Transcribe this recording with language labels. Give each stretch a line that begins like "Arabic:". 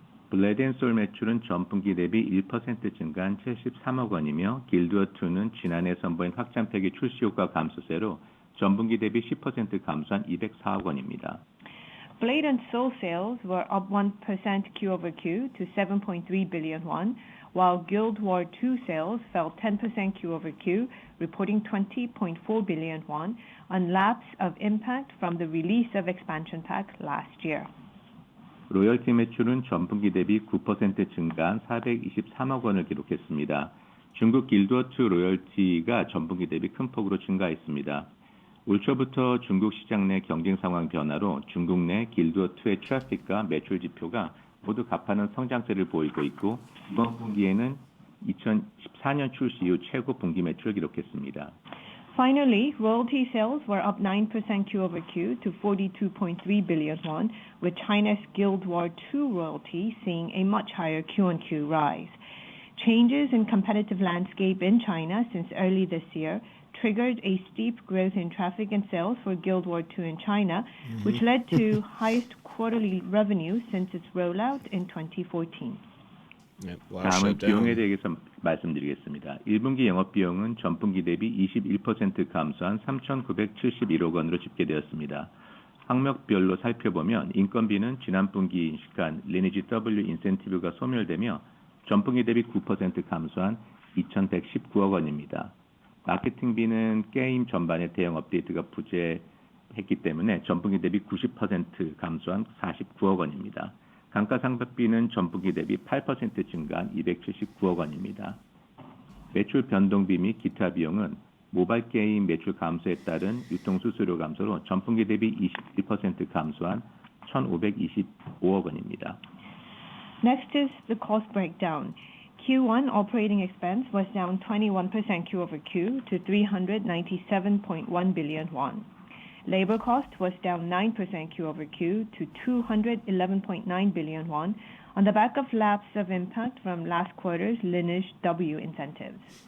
Korean: 블레드 앤 소울 매출은 전분기 대비 1% 증가한 73억 원이며 길드워2는 지난해 선보인 확장팩의 출시 효과 감소세로 전분기 대비 10% 감소한 204억 원입니다.
English: Blade and Soul sales were up 1% Q-over-Q to 7.3 billion won, while Guild War 2 sales fell 10% Q-over-Q, reporting 20.4 billion won, on lapse of impact from the release of expansion pack last year.
Korean: 로열티 매출은 전분기 대비 9% 증가한 423억 원을 기록했습니다. 중국 길드워2 로열티가 전분기 대비 큰 폭으로 증가했습니다. 올 초부터 중국 시장 내 경쟁 상황 변화로 중국 내 길드워2의 트래픽과 매출 지표가 모두 가파른 성장세를 보이고 있고 이번 분기에는 2014년 출시 이후 최고 분기 매출을 기록했습니다.
English: Finally, royalty sales were up 9% Q-over-Q to 42.3 billion won, with China's Guild War 2 royalty seeing a much higher Q-on-Q rise. Changes in competitive landscape in China since early this year triggered a steep growth in traffic and sales for Guild War 2 in China, which led to highest quarterly revenue since its rollout in 2014.
Korean: 다음은 비용에 대해서 말씀드리겠습니다. 1분기 영업비용은 전분기 대비 21% 감소한 3,971억 원으로 집계되었습니다. 항목별로 살펴보면 인건비는 지난 분기 인식한 리니지 W 인센티브가 소멸되며 전분기 대비 9% 감소한 2,119억 원입니다. 마케팅비는 게임 전반의 대형 업데이트가 부재했기 때문에 전분기 대비 90% 감소한 49억 원입니다. 감가상각비는 전분기 대비 8% 증가한 279억 원입니다. 매출 변동비 및 기타 비용은 모바일 게임 매출 감소에 따른 유통수수료 감소로 전분기 대비 21% 감소한 1,525억 원입니다.
English: Next is the cost breakdown. Q1 operating expense was down 21% Q-over-Q to 397.1 billion won. Labor cost was down 9% Q-over-Q to 211.9 billion won on the back of lapse of impact from last quarter's Lineage W incentives.